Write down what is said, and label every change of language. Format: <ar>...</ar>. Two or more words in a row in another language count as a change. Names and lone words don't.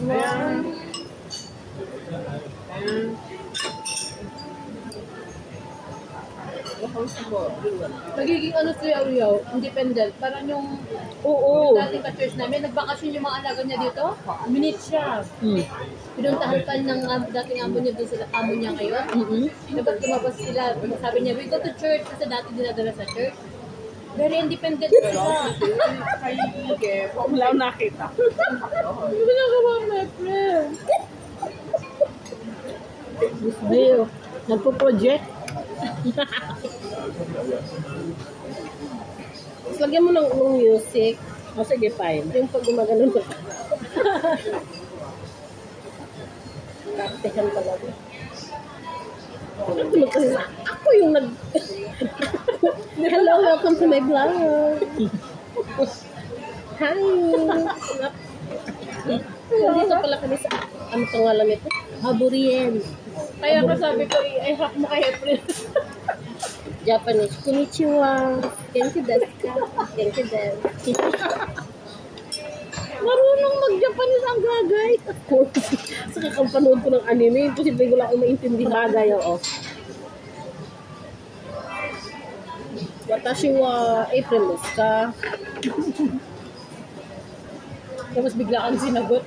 <tl>Magiging ano si Yaw-Yaw, independent. Parang yung dating ka-church namin, nagbakasyon yung mga alaga niya dito. Minute siya. Pinuntahan pa ng dating amo niya doon sila, amo niya ngayon. Dapat lumabas sila, sabi niya,</tl> <en>we go to church</en> <tl>kasi dati dinadala sa church.</tl> <en>Very independent</en> <tl>sila. Wala akong nakita. Hindi ko nagawa,</tl> <en>my friend.</en> <tl>Miss Bill, nagpo-project. Tapos lagyan mo ng music. O sige, fine. Yung pag gumaganon ko. Kaptehan talaga. Kasi ako yung</tl> <en>Hello, welcome to my vlog.</en> <tl>Hi. Dito pala kami sa ano pangalan nito? Haburien. Kaya ka sabi ko, i-hack mo kay April. Japanese.</tl> <ja>こんにちは。元気ですか? 元気です.</ja> <tl>Marunong mag-Japanese ang gagay.</tl> <en>Of course.</en> <tl>Sa kakapanood ko ng anime, posible ko lang akong maintindi bagay.</tl> <ja>私はAprilですか?</ja> <tl>Tapos bigla kang sinagot.</tl>